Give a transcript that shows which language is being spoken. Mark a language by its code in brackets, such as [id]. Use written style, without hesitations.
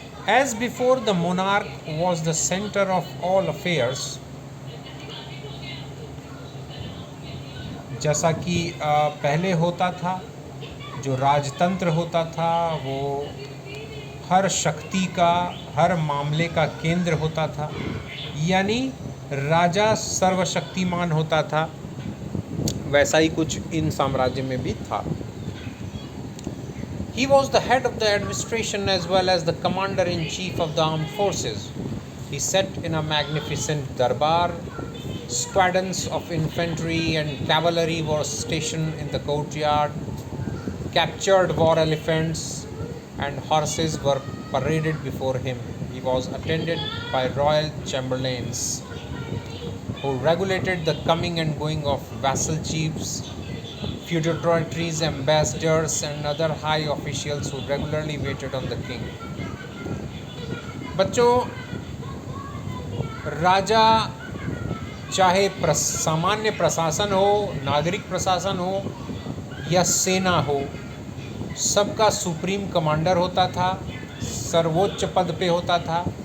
[en] as before the monarch was the centre of all affairs, [hi] जैसा कि पहले होता था, जो राजतंत्र होता था वो हर शक्ति का, हर मामले का केंद्र होता था, यानी राजा सर्वशक्तिमान होता था। वैसा ही कुछ इन साम्राज्य में भी था। [en] He was the head of the administration as well as the commander-in-chief of the armed forces. He sat in a magnificent darbar. Squadrons of infantry and cavalry were stationed in the courtyard. Captured war elephants and horses were paraded before him. He was attended by royal chamberlains who regulated the coming and going of vassal chiefs, feudatories, ambassadors and other high officials who regularly waited on the king. [hi] बच्चों, राजा चाहे सामान्य प्रशासन हो, नागरिक प्रशासन हो या सेना हो, सबका सुप्रीम कमांडर होता था, सर्वोच्च पद पे होता था।